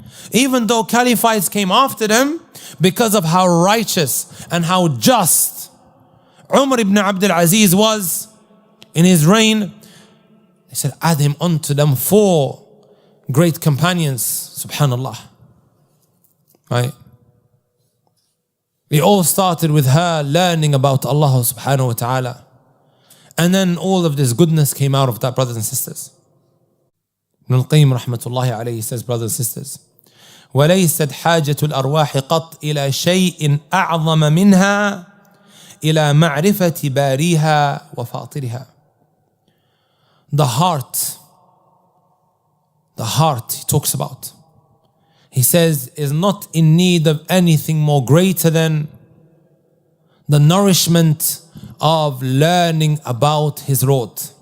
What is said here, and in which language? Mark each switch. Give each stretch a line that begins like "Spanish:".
English: Even though caliphates came after them, because of how righteous and how just Umar ibn Abdul Aziz was in his reign, he said, add him onto them 4 great companions, subhanallah. Right? It all started with her learning about Allah subhanahu wa ta'ala. And then all of this goodness came out of that, brothers and sisters.
Arabic: Ibn al-Qayyim rahmatullahi alayhi
English: says, brothers and sisters,
Arabic: وَلَيْسَتْ حَاجَةُ الْأَرْوَاحِ قَطْ إِلَى شَيْءٍ أَعْظَمَ مِنْهَا إِلَى مَعْرِفَةِ بَارِيهَا وَفَاطِرِهَا.
English: The heart he talks about, he says, is not in need of anything more greater than the nourishment of learning about his Lord.